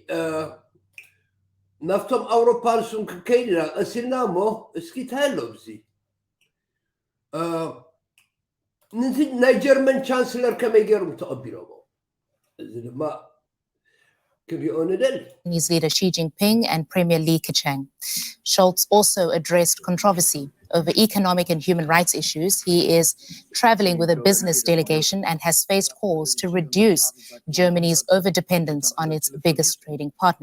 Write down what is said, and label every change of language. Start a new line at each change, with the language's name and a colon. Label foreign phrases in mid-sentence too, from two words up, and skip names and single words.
Tigrinya: ናብቶም ኣውሮፓ ንሱም ክከይድና ቀሲልና እሞ እስኪ እንታይ ኣሎ ብዚ ናይ ጀርመን ቻንስለር ከመይ ገይሮም ተቐቢሎሞ እዚ ድማ ክንሪኦ ንደሊ
English: Chinese leader Xi Jinping and Premier Li Keqiang. Scholz also addressed controversy over economic and human rights issues. He is traveling with a business delegation and has faced calls to reduce Germany's overdependence on its biggest trading partner.